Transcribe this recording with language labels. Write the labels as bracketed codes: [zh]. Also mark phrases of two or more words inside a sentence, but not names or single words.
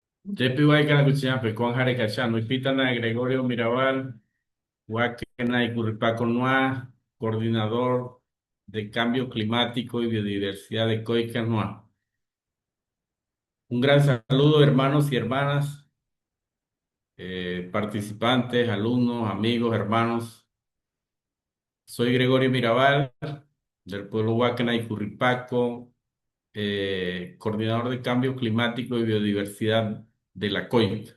[es] Jepi Huaycana Cuchillampe, Juan Jare Cachano, Ipítana Gregorio Mirabal, Huaquena y Curripaco Noa, coordinador de Cambio Climático y Biodiversidad de Coica Noa. Un gran saludo, hermanos y hermanas, participantes, alumnos, amigos, hermanos. Soy Gregorio Mirabal, del pueblo Huaquena y Curripaco, coordinador de Cambio Climático y Biodiversidad de la COIC.